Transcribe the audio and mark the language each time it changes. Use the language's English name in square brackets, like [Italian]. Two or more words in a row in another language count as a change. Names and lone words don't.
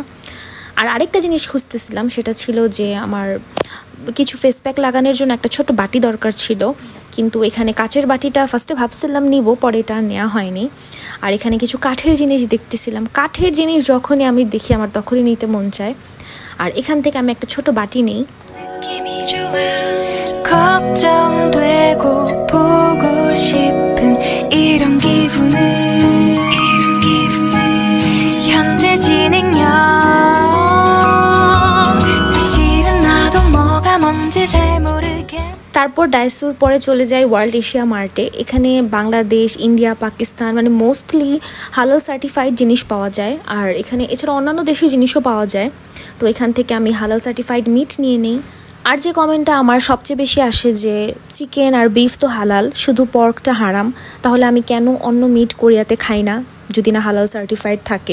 [Bangla] আর আরেকটা জিনিস খুঁজতেছিলাম, সেটা ছিল যে আমার কিছু ফেস প্যাক লাগানোর জন্য একটা ছোট বাটি দরকার ছিল, কিন্তু এখানে কাচের বাটিটা ফার্স্টে ভাবছিলাম নিব, পরে এটা নেওয়া হয়নি। আর এখানে কিছু কাঠের জিনিস দেখতেছিলাম, কাঠের জিনিস যখনই আমি দেখি আমার তখনই নিতে মন চায়। আর এখান থেকে আমি একটা ছোট বাটি নেই। [Korean] 걱정되고 보고 싶은 이런 기분은 현재 진행형. 사실은 나도 뭐가 뭔지 잘 모르겠 [Bangla] তারপর ডাইসুর পরে চলে যাই ওয়ার্ল্ড এশিয়া মার্টে। এখানে বাংলাদেশ, ইন্ডিয়া, পাকিস্তান মানে [English] mostly halal certified [Bangla] জিনিস পাওয়া যায়। আর এখানে এছাড়া অন্যান্য দেশের জিনিসও পাওয়া যায়। তো এখান থেকে আমি [English] halal certified meat [Bangla] নিয়ে নিই। আর যে কমেন্টটা আমার সবচেয়ে বেশি আসে যে চিকেন আর বিফ তো হালাল, শুধু পর্কটা হারাম, তাহলে আমি কেন অন্য মিট কোরিয়াতে খাই না যদি না [English] halal certified [Bangla] থাকে।